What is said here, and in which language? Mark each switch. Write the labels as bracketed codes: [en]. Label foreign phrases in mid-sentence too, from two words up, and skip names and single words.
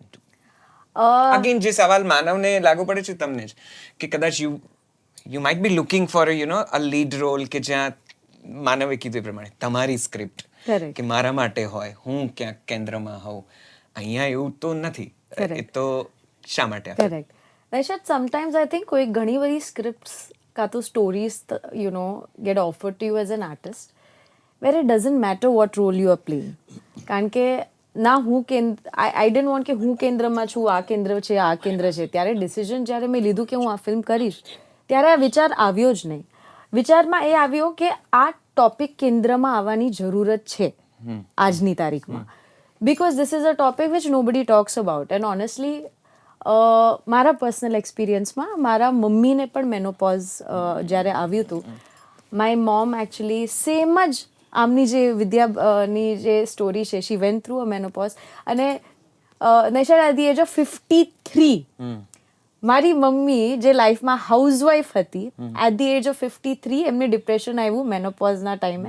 [gu] અગેન જે સવાલ માનવને લાગુ પડે છે તમને જ, કે કદાચ [en] you might be looking for a lead role, [gu] કે જ્યાં માનવે કીધું એ પ્રમાણે તમારી સ્ક્રિપ્ટ [en] Correct. [gu] કે મારા માટે હોય, હું ક્યાંક કેન્દ્રમાં હોઉં. અહીંયા એવું તો નથી. એ તો શા માટે? કરેક્ટ. [en] Rashad, sometimes I think [gu] કોઈ ઘણી બધી [en] scripts [gu] કાં તો [en] stories, get offered to you as an artist, where it doesn't matter what role you are playing. [gu] કારણ કે ના [en] I didn't want [gu] કે હું કેન્દ્રમાં છું, આ કેન્દ્ર છે, આ કેન્દ્ર છે. ત્યારે ડિસિઝન જ્યારે મેં લીધું કે હું આ ફિલ્મ કરીશ, ત્યારે આ વિચાર આવ્યો જ નહીં. વિચારમાં એ આવ્યો કે આ ટોપિક કેન્દ્રમાં આવવાની જરૂરત છે આજની તારીખમાં, [en] because this is a topic which nobody talks about. And honestly, [gu] મારા પર્સનલ એક્સપિરિયન્સમાં મારા મમ્મીને પણ મેનોપોઝ જ્યારે આવ્યું હતું, [en] my mom actually same [gu] જ આમની જે વિદ્યાની જે સ્ટોરી છે, [en] she went through a menopause. [gu] અને નેશર [en] at the age of 53 [gu] મારી મમ્મી જે લાઈફમાં હાઉસવાઈફ હતી, [en] at the age of 53 [gu] એમને ડિપ્રેશન આવ્યું મેનોપોઝના ટાઈમે.